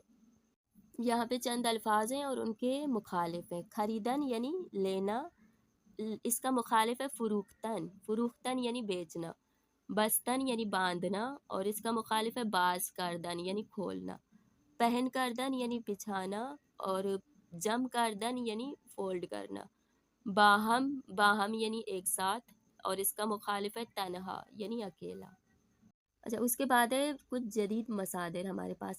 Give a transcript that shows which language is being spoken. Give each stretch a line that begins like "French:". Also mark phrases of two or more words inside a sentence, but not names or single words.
Urdu: یہاں پہ چند الفاظ ہیں اور ان کے مخالف ہیں۔ خریدن یعنی لینا، اس کا مخالف ہے فروختن، فروختن یعنی بیچنا۔ بستن یعنی باندھنا، اور اس کا مخالف ہے
Persian: باز کردن
Urdu: یعنی کھولنا۔
Persian: پہن کردن
Urdu: یعنی بچھانا، اور
Persian: جم کردن
Urdu: یعنی فولڈ کرنا۔ باہم، باہم یعنی ایک ساتھ، اور اس کا مخالف ہے تنہا یعنی اکیلا۔ اچھا، اس کے بعد ہے کچھ جدید مصادر ہمارے پاس۔